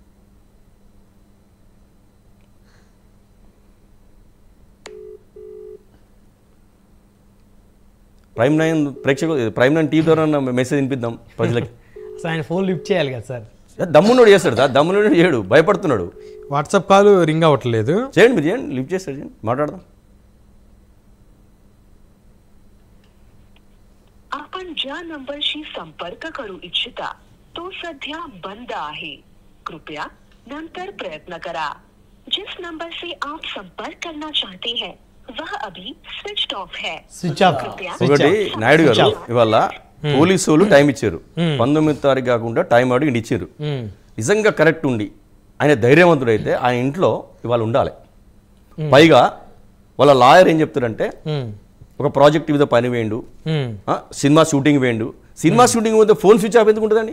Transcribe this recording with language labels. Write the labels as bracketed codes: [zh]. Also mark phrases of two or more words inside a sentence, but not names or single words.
[te] ప్రైమ్9 ప్రేక్షకులు, ప్రైమ్9 టీవీ ద్వారా మెసేజ్ వినిపిద్దాం ప్రజలకి. అసలు ఆయన [en] phone lift [te] చేయాలి కదా సార్. దమ్మునోడు చేస్తాడు సార్, దమ్మునోడు చేయడు, భయపడుతున్నాడు. వాట్సాప్ [en] call ring [te] అవ్వట్లేదు. చేయండి, మీరు చేయండి, లిఫ్ట్ చేస్తాడు, చేయండి, మాట్లాడదాం. [mr] आपण ज्या नंबरशी संपर्क करू इच्छिता तो सध्या बंद आहे. कृपया नंतर प्रयत्न करा. [hi] जिस नंबर से आप संपर्क करना चाहते हैं वह अभी [en] switched off [hi] है. [en] switch off. [te] ఒకటి నాయుడు గారు, ఇవాళ పోలీసు వాళ్ళు టైం ఇచ్చారు, 19వ తారీఖు కాకుండా టైం అడిగి ఇచ్చారు. నిజంగా కరెక్ట్ ఉండి ఆయన ధైర్యవంతుడైతే ఆయన ఇంట్లో ఇవాళ ఉండాలి. పైగా వాళ్ళ లాయర్ ఏం చెప్తారంటే, ఒక ప్రాజెక్ట్ మీద పని వేయండు, [en] cinema shooting [te] వేయండు, [en] cinema shooting [te] పోతే [en] phone switch off [te] ఎందుకు ఉంటుందండి?